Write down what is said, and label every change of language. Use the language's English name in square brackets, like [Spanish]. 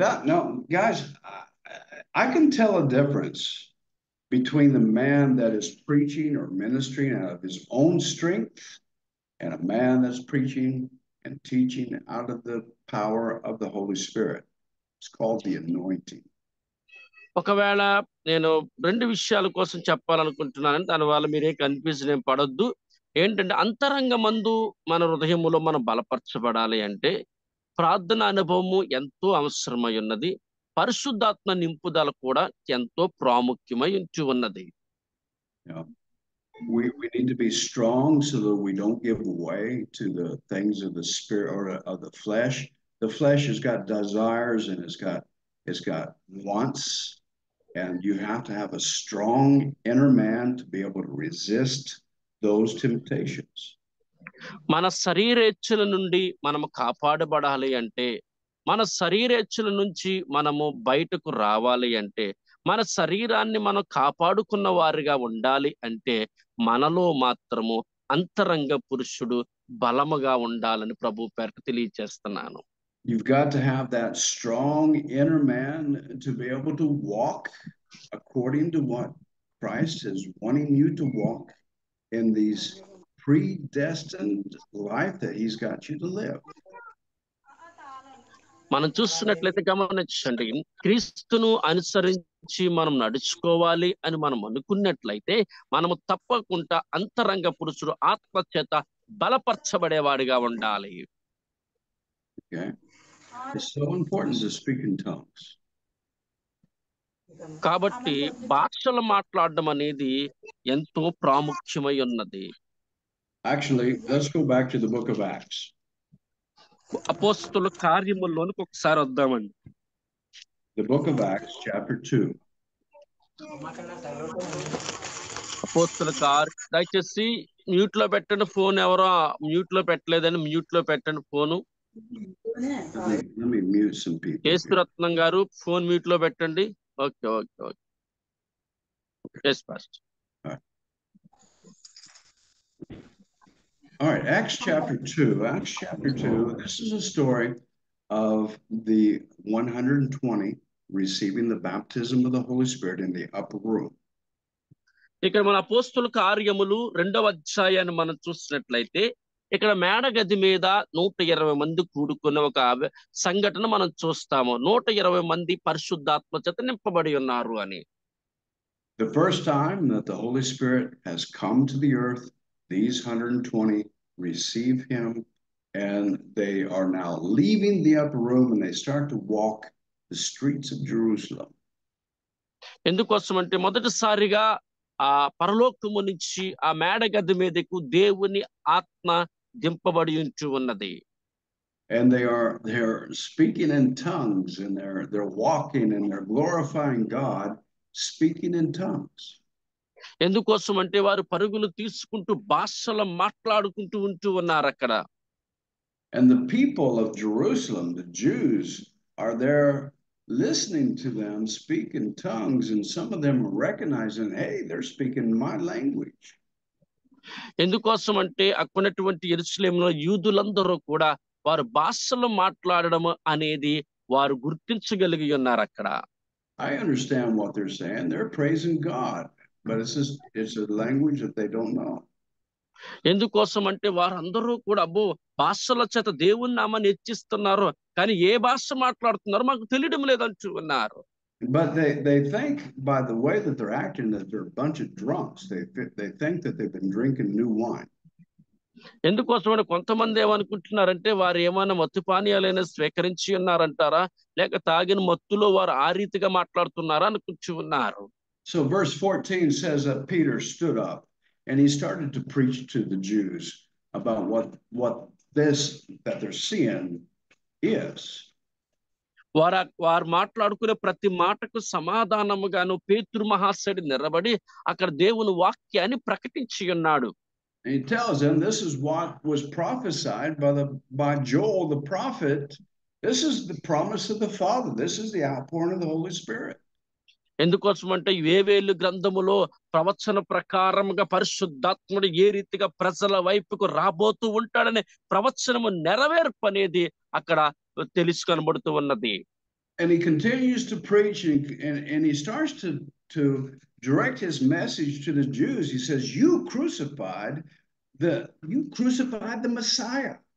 [English] No, guys, I can tell a difference between the man that is preaching or ministering out of his own strength and a man that's preaching and teaching out of the power of the Holy Spirit. It's called the anointing. [Telugu] ఒకవేళ నేను 2 విషయాల కోసం చెప్పాలనుకుంటున్నాను, దానివల్ల మీరే confusion ఏం పడొద్దు. ఏంటంటే అంతరంగమందు మన హృదయములో మనం బలపరచబడాలి అంటే ప్రార్థన అనుభవము ఎంతో అవసరమై ఉన్నది. పరిశుద్ధాత్మ నింపుదల కూడా ఎంతో ప్రాముఖ్యమై ఉంచి ఉన్నది. [English] We need to be strong so that we don't give way to the things of the spirit or of the flesh. The flesh has got desires and it's got wants, and you have to have a strong inner man to be able to resist those temptations. [Telugu] మన శరీరేచ్ఛల నుండి మనము కాపాడబడాలి అంటే, మన శరీరేచ్ఛల నుంచి మనము బయటకు రావాలి అంటే, మన శరీరాన్ని మనం కాపాడుకున్న వారిగా ఉండాలి అంటే మనలో మాత్రము అంతరంగ పురుషుడు బలముగా ఉండాలని ప్రభు పేరట తెలియజేస్తున్నాను. [English] You've got to have that strong inner man to be able to walk according to what Christ is wanting you to walk in these predestined life that he's got you to live. [Telugu] మనం చూస్తున్నట్లయితే గమనించండి, క్రీస్తును అనుసరించి మనం నడుచుకోవాలి అని మనం అనుకున్నట్లయితే మనము తప్పకుండా అంతరంగ పురుషుడు ఆత్మ చేత బలపరచబడేవాడిగా ఉండాలి. [English] Okay, it's so important to speak in tongues. [Telugu] కాబట్టి భాషలు మాట్లాడడం అనేది ఎంతో ప్రాముఖ్యమై ఉన్నది. [English] Actually, let's go back to the book of Acts. [Telugu] అపోస్తుల కార్యముల్లోనికి ఒకసారి వద్దామండి. [English] The book of Acts, chapter 2. [Telugu] అపోస్తుల దయచేసి మ్యూట్ లో పెట్టండి ఫోన్. ఎవరో మ్యూట్ లో పెట్టలేదని మ్యూట్ లో పెట్టండి phone. [English] Let me mute some people. [Telugu] కేశరత్నం గారు ఫోన్ మ్యూట్ లో పెట్టండి. Okay okay okay. [English] Yes, Pastor. All right, Acts chapter 2. Acts chapter 2, this is a story of the 120 receiving the baptism of the Holy Spirit in the upper room. [Telugu] ఇక్కడ మన అపోస్తుల కార్యములు 2వ అధ్యాయాన్ని మనం చూసినట్లయితే ఇక్కడ మేడగది మీద 120 మంది కూడుకున్న ఒక సంఘటన మనం చూస్తాము. 120 మంది పరిశుద్ధాత్మ చేత నింపబడి ఉన్నారు అని. [English] The first time that the Holy Spirit has come to the earth, these 120 receive him, and they are now leaving the upper room and they start to walk the streets of Jerusalem. [Telugu] ఎందుకోసం అంటే మొదటిసారిగా ఆ పరలోకము నుంచి ఆ మేడగది మీదకు దేవుని ఆత్మ దింపబడి ఉంటూ ఉన్నది. [English] And they're speaking in tongues, and they're walking and they're glorifying God, speaking in tongues. [Telugu] ఎందుకోసం అంటే వారు పరుగులు తీసుకుంటూ భాషలు మాట్లాడుకుంటూ ఉంటూ ఉన్నారు అక్కడ. [English] And the people of Jerusalem, the Jews, are there listening to them speak in tongues, and some of them recognizing, hey, they're speaking my language. [Telugu] ఎందుకోసం అంటే అక్కడున్నటువంటి యెరూషలేములో యూదులందరూ కూడా వారు భాషలు మాట్లాడడం అనేది వారు గుర్తించగలిగి ఉన్నారు అక్కడ. [English] I understand what they're saying. They're praising God, but it's a language that they don't know. [Telugu] ఎందుకోసం అంటే వారందరూ కూడా అబ్బో భాషల చేత దేవుని నామాన్ని హెచ్చిస్తున్నారు, కానీ ఏ భాష మాట్లాడుతున్నారో మాకు తెలియడం లేదంటూ ఉన్నారు. [English] But they think by the way that they're acting that they're a bunch of drunks. They think that they've been drinking new wine. [Telugu] ఎందుకోసం అంటే కొంతమంది ఏమనుకుంటున్నారంటే వారు ఏమైనా మత్తు పానీయాలైనా స్వీకరించి ఉన్నారంటారా, లేక తాగిన మత్తులో వారు ఆ రీతిగా మాట్లాడుతున్నారా అనుకుంటూ ఉన్నారు. [English] So verse 14 says that Peter stood up and he started to preach to the Jews about what this that they're seeing is. [Telugu] వారు మాట్లాడుకునే ప్రతి మాటకు సమాధానముగాను పేతురు మహాశయుడు నిలబడి అక్కడ దేవుని వాక్యాన్ని ప్రకటించి ఉన్నాడు. [English] And he tells them this is what was prophesied by Joel the prophet. This is the promise of the Father. This is the outpouring of the Holy Spirit. [Telugu] ఎందుకోసం అంటే యోవేలు గ్రంథములో ప్రవచన ప్రకారముగా పరిశుద్ధాత్ముడు ఏ రీతిగా ప్రజల వైపుకు రాబోతూ ఉంటాడనే ప్రవచనము నెరవేర్పు అనేది అక్కడ తెలుసు కనబడుతూ ఉన్నది. [English] And he continues to preach and he starts to direct his message to the Jews. He says, you crucified the Messiah.